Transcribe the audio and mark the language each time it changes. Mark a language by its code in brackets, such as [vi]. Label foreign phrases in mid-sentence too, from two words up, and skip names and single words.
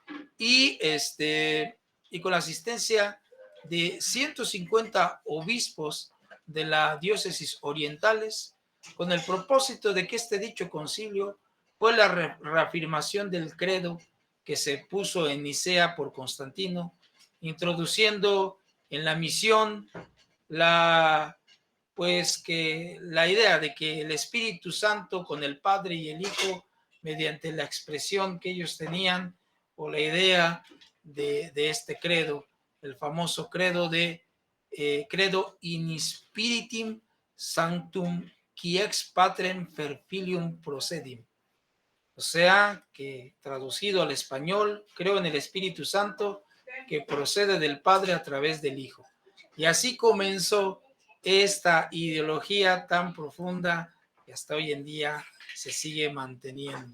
[es] Y con la asistencia de 150 obispos de las diócesis orientales, con el propósito de que este dicho concilio fue la reafirmación del credo que se puso en Nicea por Constantino, introduciendo en la misión que la idea de que el Espíritu Santo con el Padre y el Hijo, mediante la expresión que ellos tenían, o la idea de este credo, el famoso credo de [la] credo in spiritum sanctum qui ex patrem per filium procedim. [es] O sea, que traducido al español, creo en el Espíritu Santo que procede del Padre a través del Hijo. Y así comenzó esta ideología tan profunda que hasta hoy en día se sigue manteniendo.